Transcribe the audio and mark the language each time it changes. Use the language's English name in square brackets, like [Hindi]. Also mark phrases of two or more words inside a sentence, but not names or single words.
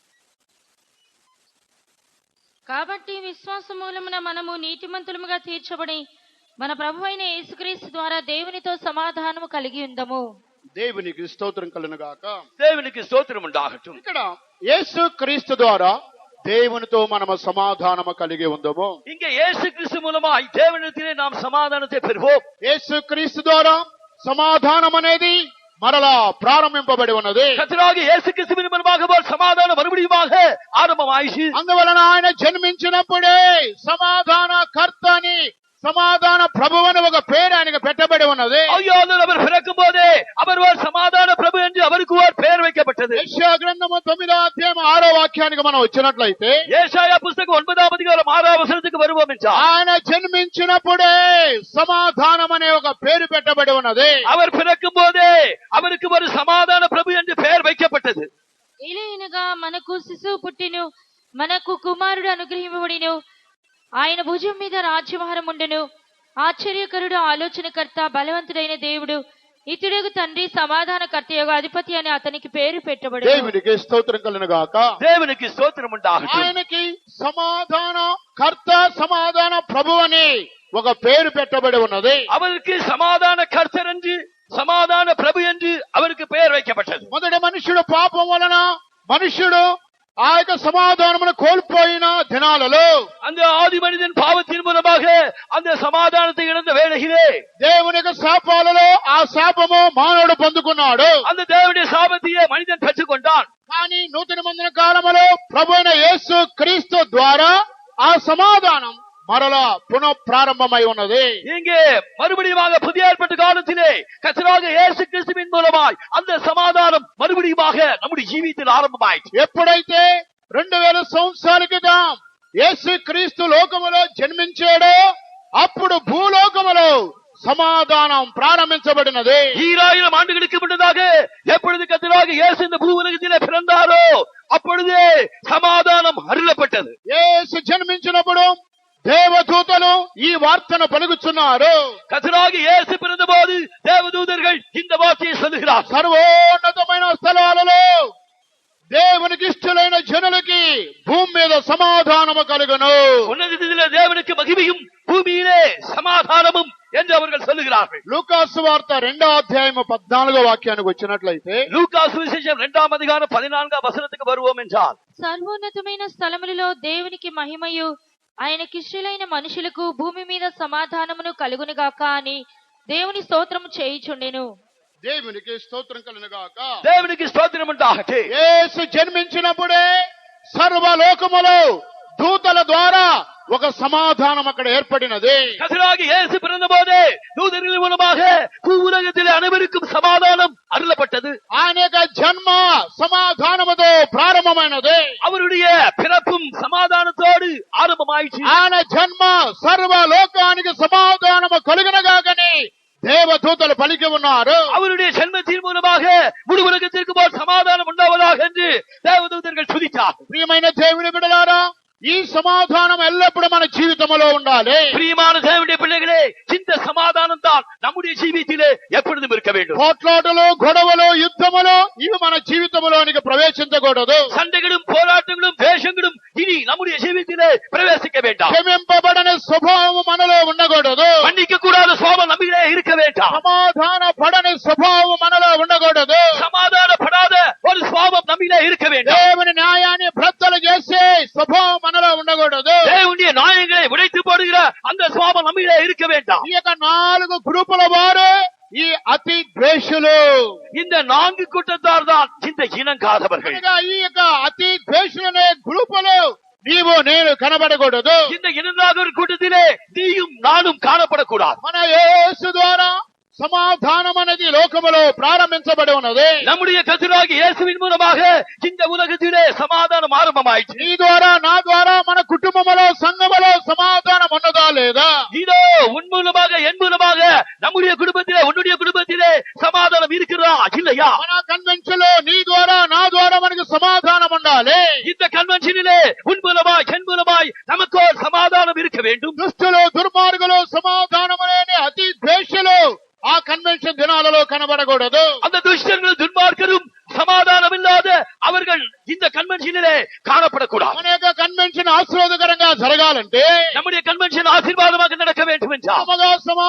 [Telugu] కాబట్టి విశ్వాస మూలమున మనము నీతిమంతులముగా తీర్చబడి మన ప్రభువైన యేసుక్రీస్తు ద్వారా దేవునితో సమాధానము కలిగి ఉందము. దేవునికి స్తోత్రం కలుగును గాక. [Tamil] தேவனுக்கு ஸ்தோத்திரம் உண்டாகட்டும். [Telugu] ఇక్కడ యేసు క్రీస్తు ద్వారా దేవునితో మనము సమాధానము కలిగి ఉందము. [Tamil] இங்கே இயேசு கிறிஸ்து மூலமாய் தேவனிடத்திலே நாம் சமாதானத்தை பெறுவோம். [Telugu] యేసు క్రీస్తు ద్వారా సమాధానం అనేది మరలా ప్రారంభింపబడి ఉన్నది. [Tamil] கர்த்தராகிய இயேசு கிறிஸ்துவின் மூலமாக போல் சமாதானம் மறுபடியுமாக ஆரம்பமாயிற்று. [Telugu] అందువలన ఆయన జన్మించినప్పుడే సమాధాన కర్తని సమాధాన ప్రభువు అని ఒక పేరు ఆయనకు పెట్టబడి ఉన్నది. [Tamil] ஐயோ, அவர் பிறக்கும் போதே அவர் ஒரு சமாதான பிரபு என்று அவருக்கு ஒரு பெயர் வைக்கப்பட்டது. [Telugu] యెషయా గ్రంథము 9వ అధ్యాయం 6వ వాక్యానికి మనం వచ్చినట్లయితే [Tamil] ஏசாயா புத்தகம் 9వ அதிகாரம் 6వ వచనத்துக்கு வருவோம் என்றால், [Telugu] ఆయన జన్మించినప్పుడే సమాధానం అనే ఒక పేరు పెట్టబడి ఉన్నది. [Tamil] அவர் பிறக்கும் போதே அவருக்கு ஒரு சமாதான பிரபு என்று பெயர் வைக்கப்பட்டது. [Telugu] ఇలాగనగా మనకు శిశువు పుట్టిను, మనకు కుమారుడు అనుగ్రహింపబడిను, ఆయన భుజం మీద రాజ్యభారం ఉండును. ఆశ్చర్యకరుడు, ఆలోచనకర్త, బలవంతుడైన దేవుడు, ఇతడుగు తండ్రి, సమాధానకర్త యొక్క అధిపతి అని అతనికి పేరు పెట్టబడు. దేవునికి స్తోత్రం కలుగును గాక. [Tamil] தேவனுக்கு ஸ்தோத்திரம் உண்டாகட்டும். [Telugu] ఆయనకి సమాధాన కర్త సమాధాన ప్రభు అని ఒక పేరు పెట్టబడి ఉన్నది. [Tamil] அவருக்கு சமாதான கர்த்தர் என்று சமாதான பிரபு என்று அவருக்கு பெயர் வைக்கப்பட்டது. [Telugu] మొదటి మనుషుడు పాపం వలన మనుషుడు ఆ యొక్క సమాధానమును కోల్పోయిన దినాలలో [Tamil] அந்த ஆதி மனிதன் பாவத்தின் மூலமாக அந்த சமாதானத்தை இழந்த வேளையிலே [Telugu] దేవుని యొక్క శాపాలలో ఆ శాపము మానవుడు పొందుకున్నాడు. [Tamil] அந்த தேவனுடைய சாபத்தையே மனிதன் பெற்றுக்கொண்டான். [Telugu] కానీ నూతన నిబంధన కాలంలో ప్రభు అయిన యేసు క్రీస్తు ద్వారా ఆ సమాధానం మరలా పునః ప్రారంభమై ఉన్నది. [Tamil] இங்கே மறுபடியுமாக புதிய ஏற்பாட்டு காலத்திலே கர்த்தராகிய இயேசு கிறிஸ்துவின் மூலமாய் அந்த சமாதானம் மறுபடியுமாக நம்முடைய ஜீவியத்தில் ஆரம்பமாயிற்று. [Telugu] ఎప్పుడైతే 2000 సంవత్సరాల క్రితం యేసు క్రీస్తు లోకములో జన్మించాడో అప్పుడు భూలోకములో సమాధానం ప్రారంభించబడినది. [Tamil] 2000 ஆண்டுகளுக்கு முன்னதாக எப்பொழுது கர்த்தராகிய இயேசு இந்த பூ உலகத்திலே பிறந்தாரோ அப்பொழுதே சமாதானம் அருளப்பட்டது. [Telugu] యేసు జన్మించినప్పుడు దేవదూతలు ఈ వార్తను పలుకుచున్నారు. [Tamil] கர்த்தராகிய இயேசு பிறந்தபோது தேவதூதர்கள் இந்த வார்த்தையை சொல்லுகிறார். [Telugu] సర్వోన్నతమైన స్థలాలలో దేవునికి ఇష్టలైన జనులకి భూమి మీద సమాధానము కలుగును. [Tamil] உன்னதத்திலே தேவனுக்கு மகிமையும் பூமியிலே சமாதானமும் என்று அவர்கள் சொல்லுகிறார்கள். [Telugu] లూకాసు వార్త 2వ అధ్యాయము 14వ వాక్యానికి వచ్చినట్లయితే [Tamil] லூக்கா சுவிசேஷம் 2వ அதிகாரம் 14వ వచనத்துக்கு வருவோம் என்றால், [Telugu] సర్వోన్నతమైన స్థలములలో దేవునికి మహిమయు, ఆయనకిష్టులైన మనుషులకు భూమి మీద సమాధానమును కలుగునుగాక అని దేవుని స్తోత్రము చేయుచుండెను. దేవునికి స్తోత్రం కలుగును గాక. [Tamil] தேவனுக்கு ஸ்தோத்திரம் உண்டாகட்டும். [Telugu] యేసు జన్మించినప్పుడే సర్వలోకములో దూతల ద్వారా ఒక సమాధానం అక్కడ ఏర్పడినది. [Tamil] கர்த்தராகிய இயேசு பிறந்தபோது தூதர்கள் மூலமாக பூவுலகத்திலே அனைவருக்கும் சமாதானம் அருளப்பட்டது. [Telugu] ఆయన యొక్క జన్మ సమాధానముతో ప్రారంభమైనది. [Tamil] அவருடைய பிறப்பும் சமாதானத்தோடு ஆரம்பமாயிற்று. [Telugu] ఆయన జన్మ సర్వలోకానికి సమాధానము కలుగునగాకని దేవదూతలు పలికి ఉన్నారు. [Tamil] அவருடைய ஜென்மத்தின் மூலமாக முழு உலகத்திற்கு போல் சமாதானம் உண்டாவதாக என்று தேவதூதர்கள் துதித்தார். [Telugu] ప్రియమైన దేవుని బిడ్డలారా, ఈ సమాధానం ఎల్లప్పుడూ మన జీవితంలో ఉండాలి. [Tamil] பிரியமான தேவனுடைய பிள்ளைகளே, இந்த சமாதானம் தான் நம்முடைய ஜீவியத்திலே எப்பொழுதும் இருக்க வேண்டும். [Telugu] పోట్లాటలు, గొడవలు, యుద్ధములు ఇవి మన జీవితంలోనికి ప్రవేశించకూడదు. [Tamil] சண்டைகளும் போராட்டங்களும் வேஷங்களும் இனி நம்முடைய ஜீவியத்திலே பிரவேசிக்க வேண்டாம். [Telugu] క్షమింపబడని స్వభావం మనలో ఉండకూడదు. [Tamil] மன்னிக்க கூடாத சுவாபம் நம்மிலே இருக்க வேண்டாம். [Telugu] సమాధాన పడని స్వభావం మనలో ఉండకూడదు. [Tamil] சமாதானப்படாத ஒரு சுவாபம் நம்மிலே இருக்க வேண்டாம். [Telugu] దేవుని న్యాయాన్ని భ్రద్దలు చేసే స్వభావం మనలో ఉండకూడదు. [Tamil] தேவனுடைய நியாயங்களை உடைத்து போடுகிற அந்த சுவாபம் நம்மிலே இருக்க வேண்டாம். [Telugu] ఈ యొక్క 4 గ్రూపుల వారు ఈ అతి ద్వేషులు. [Tamil] இந்த 4 கூட்டத்தார் தான் இந்த இனங்காதவர்கள். [Telugu] అనగా ఈ యొక్క అతి ద్వేషులనే గ్రూపులు నీవు నేను కనబడకూడదు. [Tamil] இந்த இனங்காதவர் கூட்டத்திலே நீயும் நானும் காணப்படக்கூடாது. [Telugu] మన యేసు ద్వారా సమాధానం అనేది లోకములో ప్రారంభించబడి ఉన్నది. [Tamil] நம்முடைய கர்த்தராகிய இயேசுவின் மூலமாக இந்த உலகத்திலே சமாதானம் ஆரம்பமாயிற்று. [Telugu] నీ ద్వారా నా ద్వారా మన కుటుంబములో సంఘములో సమాధానం ఉన్నదా లేదా? [Tamil] இதோ உன் மூலமாக என் மூலமாக நம்முடைய குடும்பத்திலே உன்னுடைய குடும்பத்திலே சமாதானம் இருக்கிறதா இல்லையா? [Telugu] మన కన్వెన్షన్ లో నీ ద్వారా నా ద్వారా మనకు సమాధానం ఉండాలి. [Tamil] இந்த கன்வென்ஷனிலே உன் மூலமாய் என் மூலமாய் நமக்கு ஒரு சமாதானம் இருக்க வேண்டும். [Telugu] దుష్టులు, దుర్మార్గులు, సమాధానం లేని అతి ద్వేషులు ఆ కన్వెన్షన్ దినాలలో కనబడకూడదు. [Tamil] அந்த துஷ்டர்களும் துன்மார்க்கரும் சமாதானம் இல்லாத அவர்கள் இந்த கன்வென்ஷனிலே காணப்படக்கூடாது. [Telugu] మన యొక్క కన్వెన్షన్ ఆశీర్వాదకరంగా జరగాలంటే [Tamil] நம்முடைய கன்வென்ஷன் ஆசீர்வாதமாக நடக்க வேண்டும் என்றால் [Telugu] ప్రేమగా